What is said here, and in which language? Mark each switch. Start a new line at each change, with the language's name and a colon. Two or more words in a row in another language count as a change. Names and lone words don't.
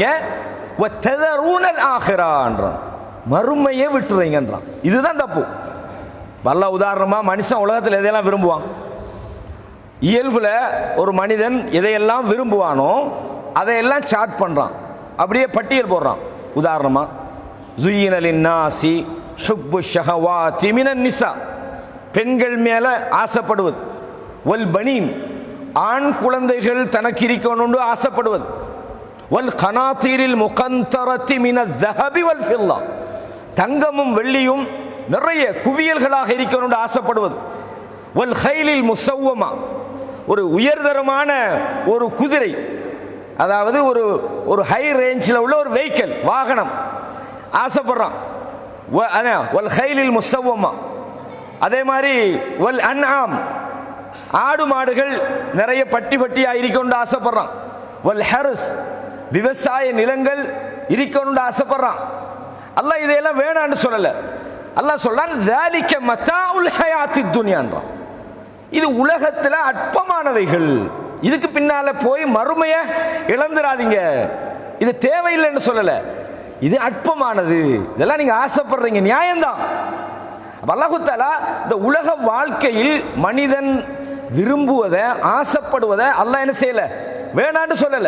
Arabic: وتذرون الآخرة,
Tamil: மறுமையை விட்டுறீங்கன்றான். இதுதான் தப்பு. வல்ல உதாரணமாக, மனுஷன் உலகத்தில் எதையெல்லாம் விரும்புவான்? இயல்பில் ஒரு மனிதன் எதையெல்லாம் விரும்புவானோ அதையெல்லாம் சார்ட் பண்ணுறான், அப்படியே பட்டியல் போடுறான். உதாரணமா
Arabic: زُيِّنَ لِلنَّاسِ حُبُّ الشَّهَوَاتِ مِنَ النِّسَاءِ
Tamil: பெண்கள் மேல ஆசைப்படுவது, வல் பனீன் ஆண் குழந்தைகள் தனக்கு இருக்கணும்னு ஆசைப்படுவது,
Arabic: والقناطير المقنطرة من الذهب والفضة
Tamil: தங்கமும் வெள்ளியும் நிறைய குவியல்களாக இருக்கணும்னு ஆசைப்படுவது,
Arabic: والخيل المسومة
Tamil: ஒரு உயர்தரமான ஒரு குதிரை, அதாவது ஒரு
English: high range
Tamil: உள்ள ஒரு வெஹிக்கிள் வாகனம் ஆசைப்படுறான்.
Arabic: والخيل المسومة
Tamil: அதே மாதிரி
Arabic: والأنعام
Tamil: ஆடு மாடுகள் நிறைய பட்டி பட்டியா இருக்கணும்னு ஆசைப்படுறான்.
Arabic: والحرث
Tamil: விவசாய நிலங்கள் இருக்கணும்னு ஆசைப்படுறான். அல்லாஹ் இதையெல்லாம் வேணான்னு சொல்லல. அல்லாஹ் சொல்றான்
Arabic: ذَلِكَ مَتَاعُ الْحَيَاةِ الدُّنْيَا
Tamil: இது உலகத்துல அற்பமானவைகள், இதுக்கு பின்னால போய் மறுமைய இழந்துராதீங்க, இது தேவையில்லைன்னு சொல்லல, இது அற்பமானது, இதெல்லாம் நீங்க ஆசைப்படுறீங்க நியாயம்தான்.
Arabic: الله تعالى
Tamil: இந்த உலக வாழ்க்கையில் மனிதன் விரும்புவதை ஆசைப்படுவதை அல்லாஹ் என்ன செய்யல, வேணான்னு சொல்லல.